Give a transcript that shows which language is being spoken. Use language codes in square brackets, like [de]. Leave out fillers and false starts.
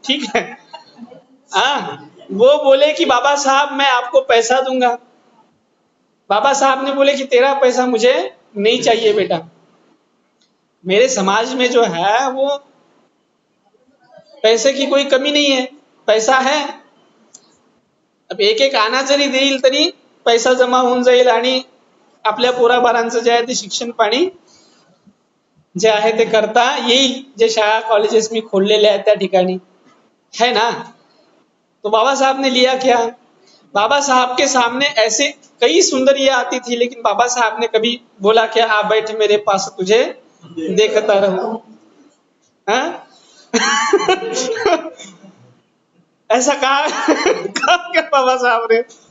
[hi] ठीक है, हाँ, वो बोले कि बाबा साहब मैं आपको पैसा दूंगा। बाबा साहब ने बोले कि तेरा पैसा मुझे नहीं चाहिए बेटा, मेरे समाज में जो है वो पैसे की कोई कमी नहीं है, पैसा है। [mr] अब एक एक आणा जरी देईल तरी पैसा जमा होऊन जाईल आणि आपल्या पोराबाळांचं जे आहे ते शिक्षण पाणी जे आहे ते करता येईल, जे शाळा कॉलेजेस मी खोललेले आहेत त्या ठिकाणी, [hi] है ना। तो बाबा साहब ने लिया क्या? बाबा साहब के सामने ऐसे कई सुंदरियां आती थी, लेकिन बाबा साहब ने कभी बोला क्या आ बैठ मेरे पास तुझे देखता रहूं? हाँ? ऐसा कहा कहा क्या बाबा साहब ने?